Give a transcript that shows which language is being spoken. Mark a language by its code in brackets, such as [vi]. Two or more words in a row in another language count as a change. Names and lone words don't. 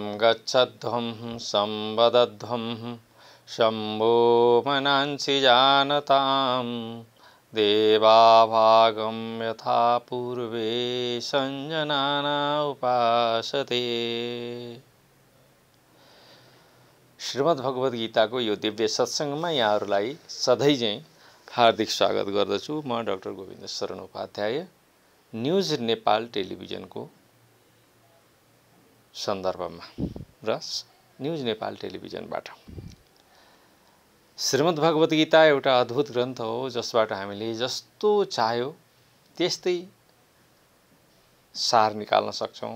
[sa] गच्छध्वं संवदध्वं शम्भो मनांसि जानतां देवाभागं यथा पूर्वे संजनाना उपासते। [ne] श्रीमद्भगवत गीताको यो दिव्य सत्सङ्गमा यहाँहरूलाई सधैँ चाहिँ हार्दिक स्वागत गर्दछु। म डाक्टर गोविन्द शरण उपाध्याय न्युज नेपाल टेलिभिजनको सन्दर्भमा र न्युज नेपाल टेलिभिजनबाट। श्रीमद्भगवत गीता एउटा अद्भुत ग्रन्थ हो जसबाट हामीले जस्तो चाह्यो त्यस्तै सार निकाल्न सक्छौँ।